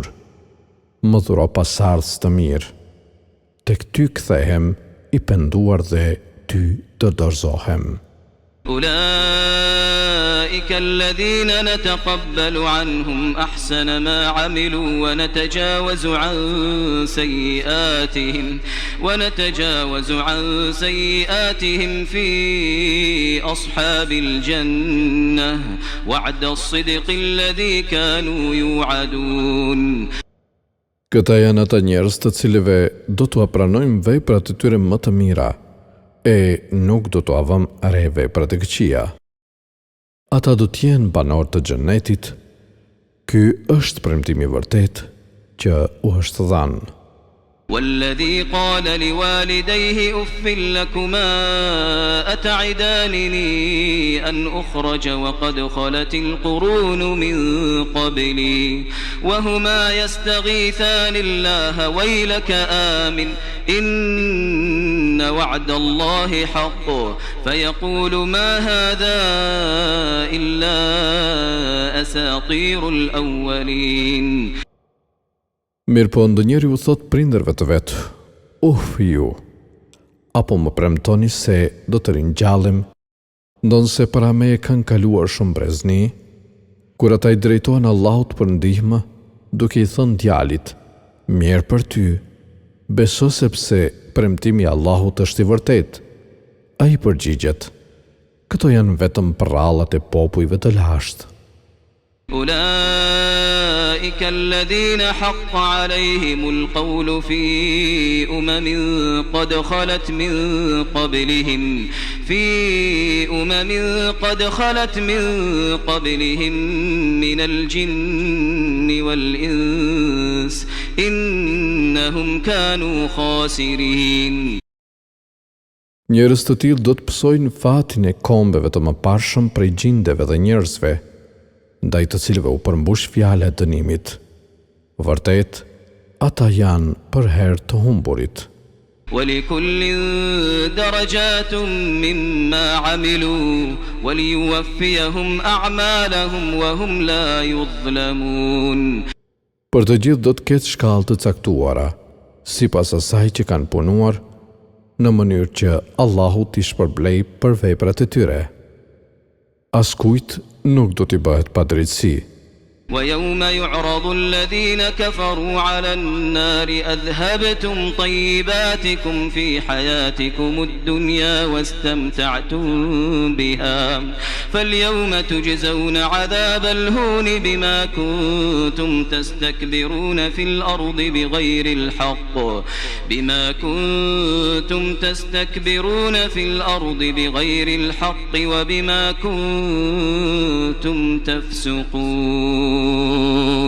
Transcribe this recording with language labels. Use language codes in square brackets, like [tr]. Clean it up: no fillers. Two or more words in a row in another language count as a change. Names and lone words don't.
[sq] Më dhuro pasardhës të mirë. Tek ty kthehem i penduar dhe ty të dorëzohem. [ar] أولئك الذين نتقبل عنهم أحسن ما عملوا ونتجاوز عن سيئاتهم في أصحاب الجنة وعد الصدق الذي كانوا يوعدون. [sq] Këta janë ata njerëz të cilëve do t'u pranojmë veprat e tyre më të mira, e nuk do t'u avëm re veprat e këqija. Ata do t'jenë banorë të xhenetit. Ky është premtimi i vërtet që u është dhënë. [ar] والذي قال لوالديه أف لكما أتعدانني أن أخرج وقد خلت القرون من قبلي وهما يستغيثان الله ويلك آمن إن وعد الله حق فيقول ما هذا إلا أساطير الأولين. [sq] Mirë po ndonjëri u thot prindërve të vetë, ju, apo më premtoni se do të ringjallim, ndonse para meje kanë kaluar shumë brezni, kur ata i drejtohen Allahut për ndihmë, duke i thënë djalit, mirë për ty, beso sepse premtimi i Allahut është i vërtet. Ai përgjigjet, këto janë vetëm prallat e popujve të lashtë. [ar] أولئك الذين حق عليهم القول في قد خلت من قبلهم من الجن والإنس إنهم كانوا خاسرين. [sq] Njerëz të tillë do të pësojnë fatin e kombeve të mëparshëm prej gjindeve dhe njerëzve, ndaj të cilëve u përmbush fjala e dënimit. Vërtet, ata janë për herë të humburit. [ar] وَلِكُلٍّ دَرَجَاتٌ مِّمَّا عَمِلُوا وَلِيُوَفِّيَهُمْ أَعْمَالَهُمْ وَهُمْ لَا يُظْلَمُونَ. [sq] Për të gjithë do të ketë shkallë të caktuara, sipas asaj që kanë punuar, në mënyrë që Allahu t'i shpërblej për veprat e tyre. Askujt nuk do t'i bëhet padrejtësi. [ar] وَيَوْمَ يُعْرَضُ الَّذِينَ كَفَرُوا عَلَى النَّارِ أَذْهَبْتُمْ طَيِّبَاتِكُمْ فِي حَيَاتِكُمُ الدُّنْيَا وَاسْتَمْتَعْتُمْ بِهَا فَالْيَوْمَ تُجْزَوْنَ عَذَابَ الْهُونِ بِمَا كُنتُمْ تَسْتَكْبِرُونَ فِي الْأَرْضِ بِغَيْرِ الْحَقِّ وَبِمَا كُنتُمْ تَفْسُقُونَ.